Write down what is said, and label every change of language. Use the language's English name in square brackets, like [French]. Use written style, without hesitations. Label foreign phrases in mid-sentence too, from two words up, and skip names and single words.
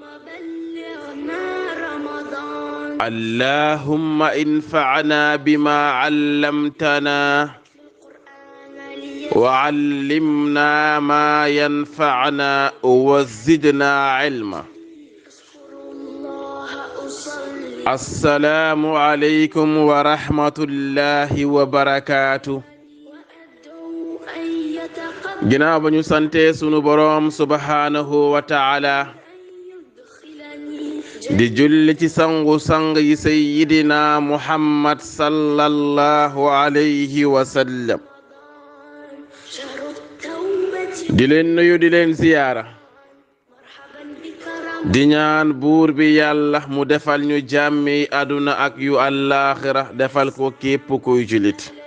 [Arabic] اللهم انفعنا بما علمتنا وعلمنا ما ينفعنا وزدنا علما. السلام عليكم ورحمة الله وبركاته. [Wolof] ginnaaw ba ñu sante sunu boroom [Arabic] سبحانه وتعالى [Wolof] di julli ci sangu sang yi sayyidina Muhammad [Arabic] صلى الله عليه وسلم, [Wolof] di leen nuyu di leen ziyaara, di ñaan buur bi yàlla mu defal ñu jàmmi aduna ak yu àllaaxira defal ko képp kuy julit.